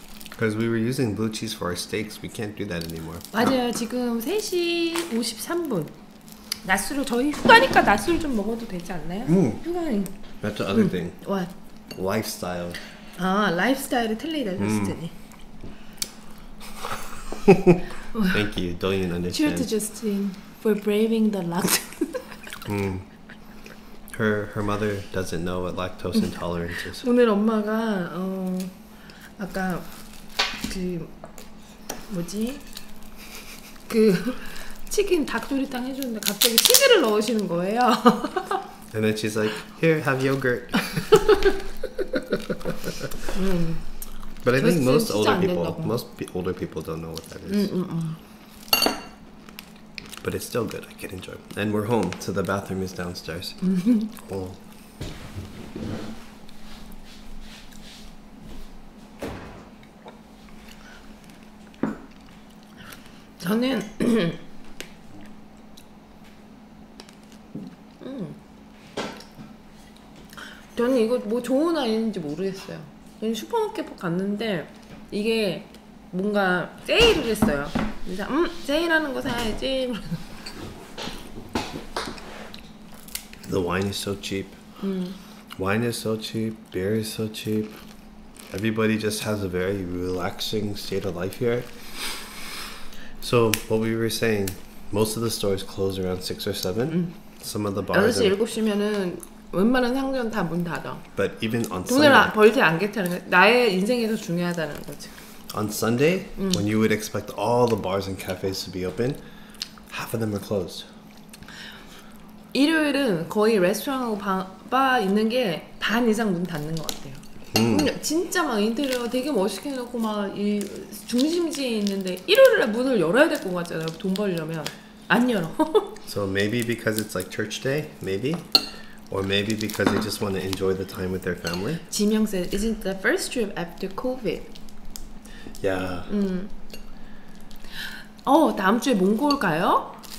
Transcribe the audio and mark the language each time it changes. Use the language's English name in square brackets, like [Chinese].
[English] Because we were using blue cheese for our steaks, we can't do that anymore. [Korean] 맞아요. 지금 3시 53분. 낮술을 저희 휴가니까 낮술 좀 먹어도 되지 않나요? 휴가니. [English] That's the other thing. What? Lifestyle. [Korean] 라이프스타일이 틀리다, 저스틴이. [English] Thank you. Don't even Cheer understand. to Justin for braving the lactose. Her mother doesn't know what lactose intolerance is. [Korean] 오늘 엄마가 아까 그 뭐지 그 치킨 닭도리탕 해주는데 갑자기 치즈를 넣으시는 거예요. [English] And then she's like, "Here, have yogurt." But I think most older people don't know what that is. But it's still good. I can enjoy it. And we're home, so the bathroom is downstairs. Oh. [Korean] 저는 저는 이거 뭐 좋은 아이인지 모르겠어요. 저는 슈퍼마켓 갔는데 이게 뭔가 세일을 했어요. 그래서 세일하는 거 사야지. [English] The wine is so cheap. Wine is so cheap. Beer is so cheap. Everybody just has a very relaxing state of life here. So what we were saying, most of the stores close around 6 or 7. Some of the bars [Korean] 6시 7시면은 웬만한 상점 다 문 닫아. [English] But even on [Korean] 돈을 [English] Sunday, [Korean] 벌지 않겠다는 거. 나의 인생에서 중요하다는 거지. [English] on Sunday, when you would expect all the bars and cafes to be open, half of them are closed. [Korean] 일요일은 거의 레스토랑하고 바 있는 게 반 이상 문 닫는 것 같아요. 진짜 막 인테리어 되게 멋있게 해놓고 막 이 중심지에 있는데 일요일에 문을 열어야 될 것 같잖아요. 돈 벌려면 안 열어. [English] So maybe because it's like church day, maybe, or maybe because they just want to enjoy the time with their family. 지명 said, "Isn't the first trip after COVID?" Yeah. [Korean] 다음 주에 몽골 가요?